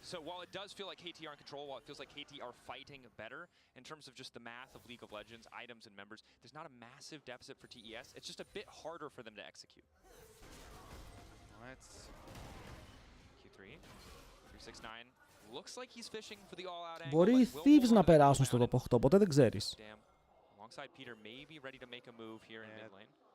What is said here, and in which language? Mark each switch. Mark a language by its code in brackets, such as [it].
[en] So while it does feel like KT are in control, while it feels like KT are fighting better in terms of just the math of League of Legends, items and members, there's not a massive deficit for TES. It's just a bit harder for them to execute. Let's Q3, 369. Looks like he's fishing for the all-out angle. [el] Μπορεί οι Thieves να περάσουν στο top 8, ποτέ δεν ξέρεις. [en] Alongside Peter, maybe ready to make a move here in mid lane.